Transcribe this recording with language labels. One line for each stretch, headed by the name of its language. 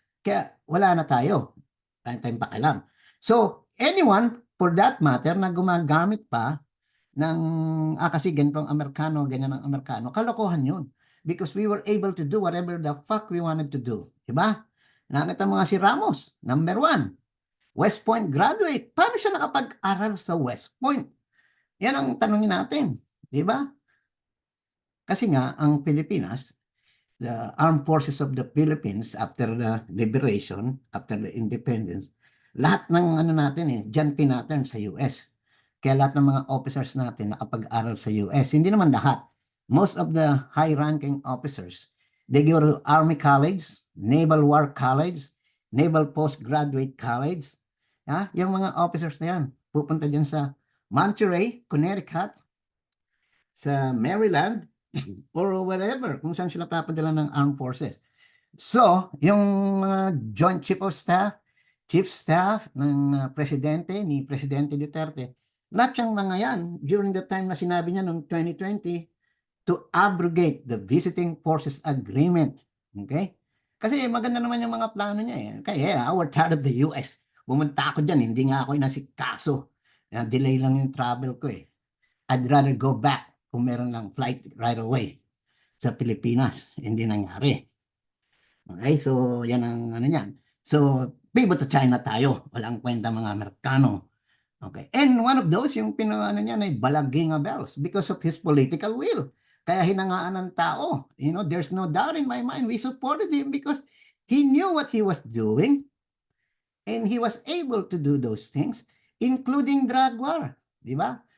Filipino: Kaya wala na tayo. Tayong pakialam.
English: So, anyone, for that matter,
Filipino: na gumagamit pa ng, kasi ganitong Amerikano, ganyan ang Amerikano, kalokohan yun.
English: Because we were able to do whatever the fuck we wanted to do.
Filipino: Di ba? Nakita mga si Ramos, number 1.
English: West Point graduate.
Filipino: Paano siya nakapag-aral sa West Point? Yan ang tanongin natin. Di ba? Kasi nga, ang Pilipinas,
English: the Armed Forces of the Philippines, after the liberation, after the independence,
Filipino: lahat ng natin dyan pinattern sa US. Kaya lahat ng mga officers natin nakapag-aral sa US. Hindi naman lahat.
English: Most of the high-ranking officers, they go to Army College, Naval War College, Naval Postgraduate College.
Filipino: Yung mga officers na yan, pupunta dyan sa Monterey, Connecticut, sa Maryland,
English: or whatever,
Filipino: kung saan sila papadala ng armed forces. So, yung mga Joint Chief Staff ng Presidente, ni Presidente Duterte, lahat yung mga yan,
English: during the time
Filipino: na sinabi niya noong 2020,
English: to abrogate the Visiting Forces Agreement.
Filipino: Okay? Kasi maganda naman yung mga plano niya Kaya,
English: we're tired of the US.
Filipino: Bumunta ako dyan, hindi nga ako inasikaso. Delay lang yung travel ko
English: I'd rather go back
Filipino: kung meron lang flight
English: right away
Filipino: sa Pilipinas. Hindi nangyari. Okay, so yan ang yan. So,
English: pivot to China
Filipino: tayo. Walang kwenta mga Amerikano.
English: Okay, and one of those,
Filipino: yung niya na
English: Balaging Bells because of his political will.
Filipino: Kaya hinangaan ng tao.
English: There's no doubt in my mind. We supported him because he knew what he was doing and he was able to do those things, including drug war.
Filipino: Di ba?